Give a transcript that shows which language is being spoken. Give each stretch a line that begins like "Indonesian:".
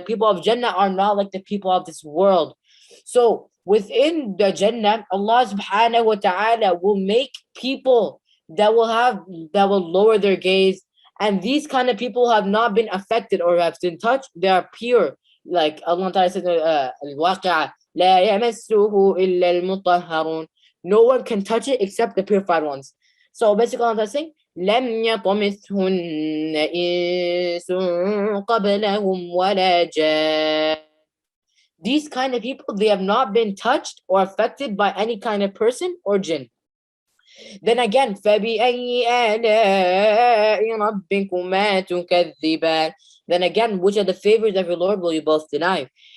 English: The people of Jannah are not like the people of this world. So within the Jannah, Allah subhanahu wa ta'ala will make people that will lower their gaze, and these kind of people have not been affected or have been touched. They are pure, like Allah ta'ala says, al-waqi'ah,
Arabic: لا يمسه إلا المطهرون.
English: No one can touch it except the purified ones. So basically Allah is saying,
Arabic: لم يطمثهن إنس قبلهم ولا جان.
English: These kind of people, they have not been touched or affected by any kind of person or jinn. Then again,
Arabic: فَبِأَيِّ آلَاءِ رَبِّكُمَا تُكَذِّبَانِ.
English: Then again, which of the favors of your Lord will you both deny?